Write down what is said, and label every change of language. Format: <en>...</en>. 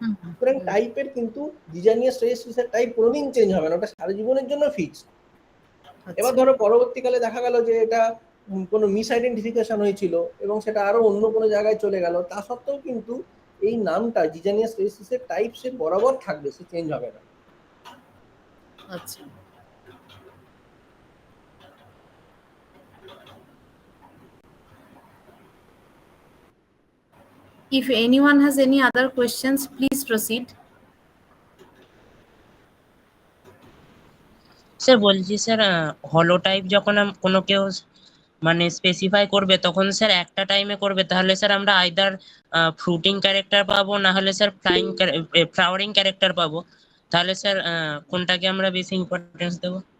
<bn>সুতরাং টাইপের কিন্তু জিজানিয়া স্টেরিস্টিসের টাইপ কোনোদিন চেঞ্জ হবে না, ওটা সারা জীবনের জন্য ফিক্সড। এবার ধরো পরবর্তীকালে দেখা গেল যে এটা কোনো মিস আইডেন্টিফিকেশন হয়েছিল এবং সেটা আরো অন্য কোনো জায়গায় চলে গেল, তা সত্ত্বেও কিন্তু এই নামটা জিজানিয়া স্টেরিস্টিসের টাইপ সে বরাবর থাকবে, সে চেঞ্জ হবে না।</bn> <en>আচ্ছা, if anyone has any other questions, please proceed.</en> <bn>Sir বলছি স্যার, হলোটাইপ যখন কোনো কেউ মানে স্পেসিফাই করবে, তখন স্যার একটা টাইমে করবে, তাহলে স্যার আমরা আইদার ফ্রুটিং ক্যারেক্টার পাবো, না হলে স্যার ফ্লাওয়ারিং ক্যারেক্টার পাবো। তাহলে স্যার কোনটাকে আমরা বেশি ইম্পর্টেন্স দেবো?</bn>